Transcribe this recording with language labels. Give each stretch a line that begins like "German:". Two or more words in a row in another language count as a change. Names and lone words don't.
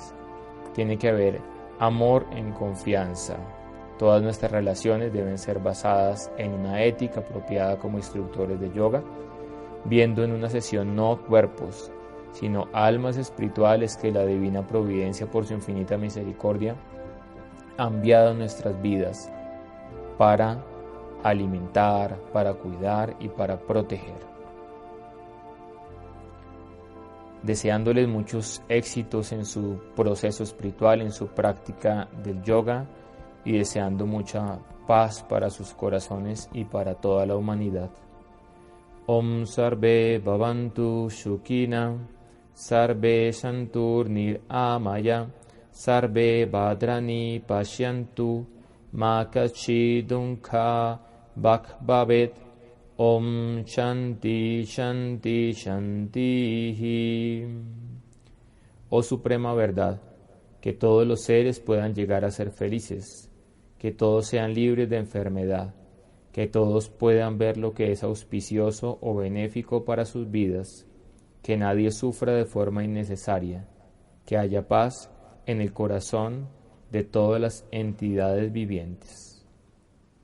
Spanish: Tiene que haber amor en confianza, Todas nuestras relaciones deben ser basadas en una ética apropiada como instructores de yoga, viendo en una sesión no cuerpos, sino almas espirituales que la divina providencia por su infinita misericordia ha enviado a nuestras vidas para alimentar, para cuidar y para proteger. Deseándoles muchos éxitos en su proceso espiritual, en su práctica del yoga, y deseando mucha paz para sus corazones y para toda la humanidad.
Sanskrit: Om Sarve Bhavantu Shukina, Sarve Santur Niramaya, Sarve Bhadrani Pashyantu, Ma Kachid Dukkha Bhavet. Om Shanti Shanti Shanti.
Spanish: Oh Suprema Verdad, que todos los seres puedan llegar a ser felices, que todos sean libres de enfermedad, que todos puedan ver lo que es auspicioso o benéfico para sus vidas, que nadie sufra de forma innecesaria, que haya paz en el corazón de todas las entidades vivientes.